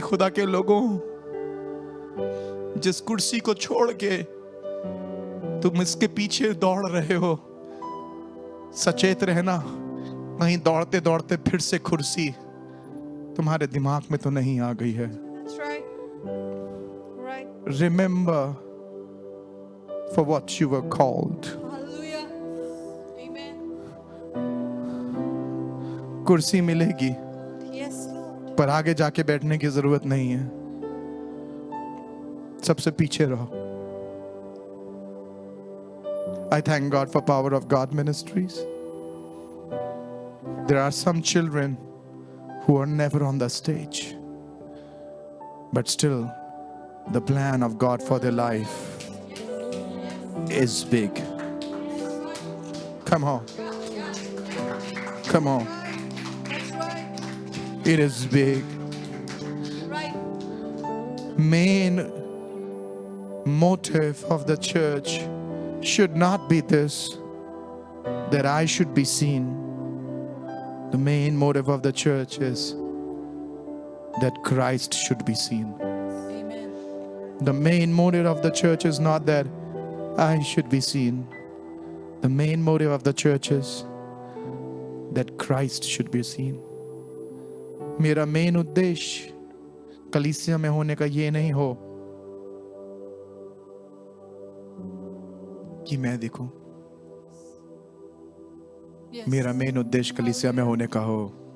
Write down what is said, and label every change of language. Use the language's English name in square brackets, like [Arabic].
[Hindi] खुदा के लोगों, जिस कुर्सी को छोड़ के तुम इसके पीछे दौड़ रहे हो, सचेत रहना, कहीं दौड़ते दौड़ते फिर से कुर्सी तुम्हारे दिमाग में तो नहीं आ गई है। [English] That's right. Right. Remember for what you were called. Hallelujah. Amen. [Hindi] कुर्सी मिलेगी, [English] Yes, Lord. [Hindi] पर आगे जाके बैठने की जरूरत नहीं है, सबसे पीछे रहो। [English] I thank God for Power of God Ministries. There are some children who are never on the stage, but still the plan of God for their life is big. Come on. Come on. That's right. It is big. Right. Main motive of the church should not be this, that I should be seen. The main motive of the church is that Christ should be seen. Amen. The main motive of the church is not that I should be seen. The main motive of the church is that Christ should be seen. [Hindi] मेरा main उद्देश्य कलीसिया में होने का ये नहीं हो कि मैं दिखूं। [English] Yes. [Hindi] मेरा मेन उद्देश्य कलीसिया में होने का हो